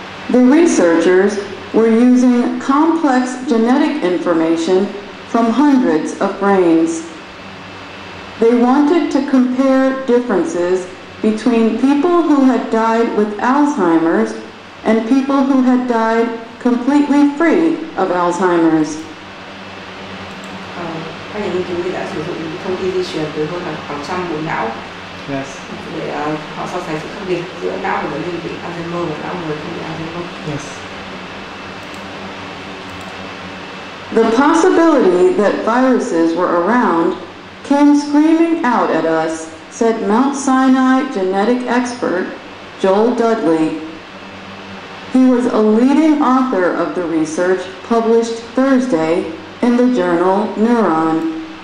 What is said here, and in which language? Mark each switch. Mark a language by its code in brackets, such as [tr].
[en] The researchers were using complex genetic information from hundreds of brains. They wanted to compare differences between people who had died with Alzheimer's and people who had died completely free of Alzheimer's. [vi] Các nhà nghiên cứu thì đã sử dụng thông tin di truyền từ hơn là hàng trăm bộ não [en] Yes. [vi] để họ so sánh sự khác biệt giữa não của bệnh nhân bị Alzheimer và não người không bị Alzheimer. [en] Yes. The possibility that viruses were around came screaming out at us, said Mount Sinai genetic expert Joel Dudley. He was a leading author of the research published Thursday in the journal Neuron.